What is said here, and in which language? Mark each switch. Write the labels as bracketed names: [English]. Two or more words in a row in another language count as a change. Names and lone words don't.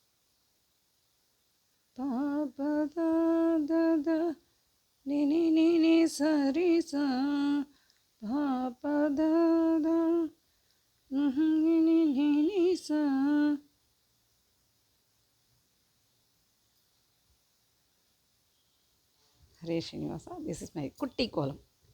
[English] pa pa da da da ni ni ni ni సరి సా పద సా. హరే శ్రీనివాస, this is my [Tamil] குட்டி கோலம்.